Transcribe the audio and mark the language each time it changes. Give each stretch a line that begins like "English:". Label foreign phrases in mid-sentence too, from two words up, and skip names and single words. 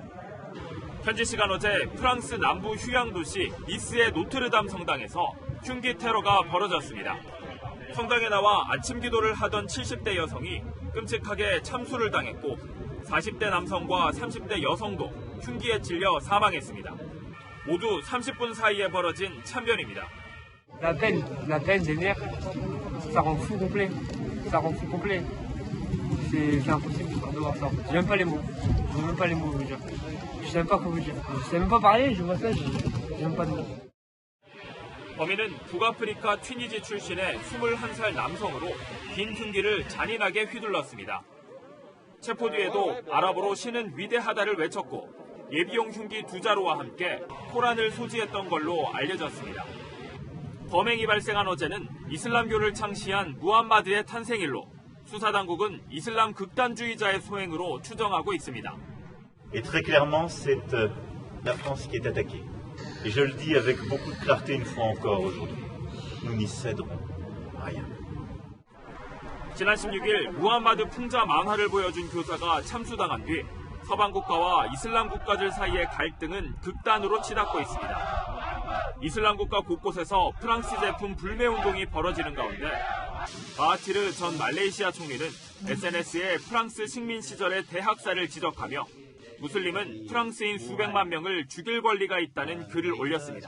Korean: 현지 시간 어제 프랑스 남부 휴양 도시 니스의 노트르담 성당에서 흉기 테러가 벌어졌습니다. 성당에 나와 아침 기도를 하던 70대 여성이 끔찍하게 참수를 당했고 40대 남성과 30대 여성도 흉기에 찔려 사망했습니다. 모두 30분 사이에 벌어진 참변입니다.
French: La peine génère, ça rend fou complet. Ça rend fou complet. C'est impossible de voir ça. J'ai même pas les mots. J'ai même pas les mots, je veux dire. Je sais même pas quoi vous dire. Je sais même pas parler, je vois ça, j'ai même pas de mots.
Korean: 범인은 북아프리카 튀니지 출신의 21살 남성으로 긴 흉기를 잔인하게 휘둘렀습니다. 체포 뒤에도 아랍어로 신은 위대하다를 외쳤고 예비용 흉기 2자루와 함께 코란을 소지했던 걸로 알려졌습니다. 범행이 발생한 어제는 이슬람교를 창시한 무함마드의 탄생일로 수사당국은 이슬람 극단주의자의 소행으로 추정하고 있습니다.
French: Et très clairement, c'est la France qui est attaquée. Et je le dis avec beaucoup de clarté une fois encore aujourd'hui. Nous n'y céderons rien.
Korean: 지난 16일 무함마드 풍자 만화를 보여준 교사가 참수당한 뒤 서방 국가와 이슬람 국가들 사이의 갈등은 극단으로 치닫고 있습니다. 이슬람 국가 곳곳에서 프랑스 제품 불매 운동이 벌어지는 가운데 마하티르 전 말레이시아 총리는 SNS에 프랑스 식민 시절의 대학살을 지적하며 무슬림은 프랑스인 수백만 명을 죽일 권리가 있다는 글을 올렸습니다.